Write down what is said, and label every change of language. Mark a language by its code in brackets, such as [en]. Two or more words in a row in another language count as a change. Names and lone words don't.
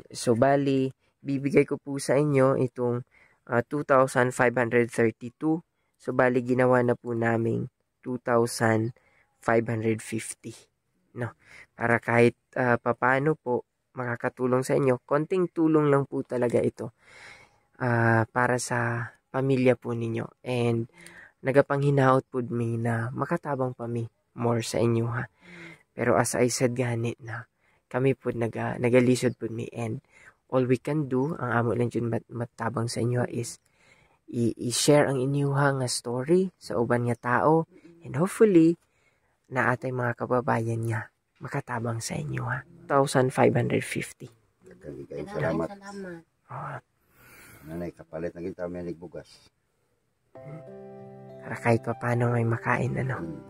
[tl] So, bali, bibigay ko po sa inyo itong 2,532. So, bali, ginawa na po namin 2,550. No? Para kahit papano po makakatulong sa inyo. Konting tulong lang po talaga ito para sa pamilya po ninyo. [ceb] And nagapanghinaot po mi na makatabang pa mi more sa inyo ha. Pero [en] as I said [ceb] ganit na kami po nagalisod po mi, [en] and all we can do, [ceb] ang amo lang dyan matabang sa inyo is i-share ang inyong nga story sa uban nga tao, and hopefully na atay mga kababayan nga makatabang sa inyo ha. 1,550. Salamat. Salamat. Nanay, kapalit na kita may nagbugas. [tl] Para kahit pa paano may makain, ano.